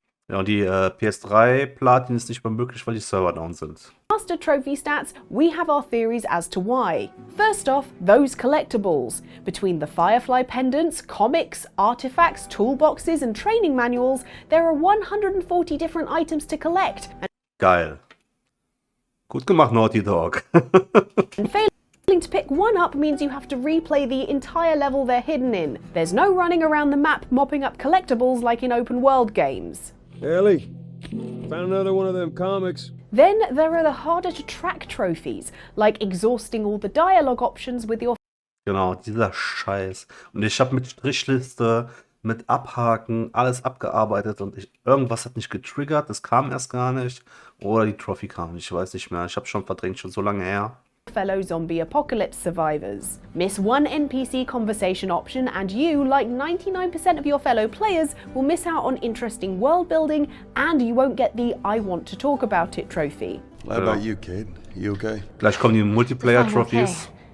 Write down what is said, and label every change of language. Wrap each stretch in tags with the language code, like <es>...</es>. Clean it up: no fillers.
<de>Ja, und die PS3 Platin ist nicht mehr möglich, weil die Server down sind.</de> <en>remastered trophy stats, we have our theories as to why. First off, those collectibles. Between the Firefly pendants, comics, artifacts, toolboxes and training manuals, there are 140 different items to collect,</en> <de>Geil. Gut gemacht, Naughty Dog.</de> <en>and failing to pick one up means you have to replay the entire level they're hidden in. There's no running around the map mopping up collectibles like in open world games. Ellie, found another one of them comics. Then there are the harder to track trophies, like exhausting all the dialogue options with your</en> <de>Genau, dieser Scheiß. Und ich habe mit Strichliste, mit Abhaken, alles abgearbeitet und irgendwas hat nicht getriggert, das kam erst gar nicht. Oder die Trophy kam nicht, ich weiß nicht mehr. Ich habe schon verdrängt, schon so lange her.</de> <en>fellow zombie apocalypse survivors. Miss one NPC conversation option and you, like 99% of your fellow players, will miss out on interesting world building and you won't get the I want to talk about it trophy. How about you, Kate? You okay?</en> <de>Gleich kommen die</de> <en>I'm</en> <de>Multiplayer-Trophies.</de> <en>okay.</en>